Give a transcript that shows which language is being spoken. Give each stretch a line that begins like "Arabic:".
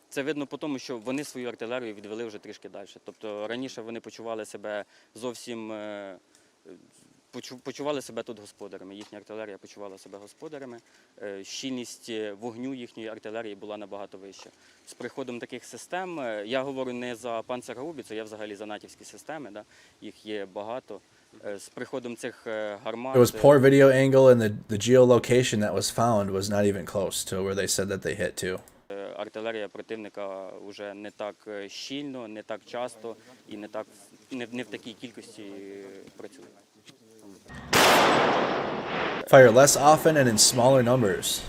Ukrainian: Це видно по тому, що вони свою артилерію відвели вже трішки далі. Тобто раніше вони почували себе зовсім почували себе тут господарями. Їхня артилерія почувала себе господарями. Щільність вогню їхньої артилерії була набагато вища. З приходом таких систем, я говорю не за панцергаубіцу, я взагалі за натівські системи, да? Їх є багато. З приходом цих гармат...
English: It was poor video angle and the geolocation that was found was not even close to where they said that they hit to.
Ukrainian: Артилерія противника вже не так щільно, не так часто і не в такій кількості працює.
English: Fire less often and in smaller numbers.